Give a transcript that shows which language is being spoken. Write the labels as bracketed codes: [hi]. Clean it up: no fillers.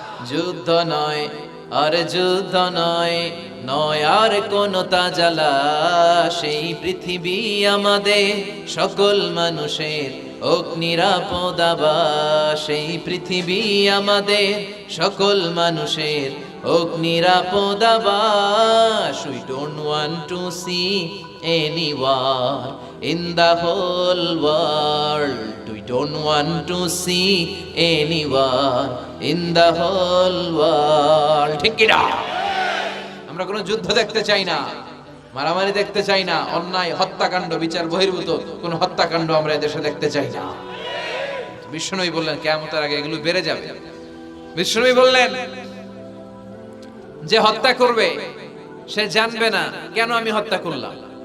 [bn] যুদ্ধ নয় আর যুদ্ধ নয়, নয় আর কোন তাজালা, সেই পৃথিবী আমাদের সকল মানুষের ওক নিরাপদ আবাস, সেই পৃথিবী আমাদের সকল মানুষের ওক নিরাপদ আবাস। [en] We don't want to see any war in the whole world. We don't want to see any war in the whole world. [bn] ঠিক কি না? আমরা কোনো যুদ্ধ দেখতে চাই না, মারামারি দেখতে চাই না, অন্যায় হত্যাকাণ্ড, বিচার বহির্ভূত কোন হত্যাকাণ্ড আমরা এদেশে দেখতে চাই না। বিশ্বনবী বললেন কিয়ামতের আগে এগুলো বেড়ে যাবে। বিশ্বনবী বললেন যে হত্যা করবে সে জানবে না কেন আমি হত্যা করলাম।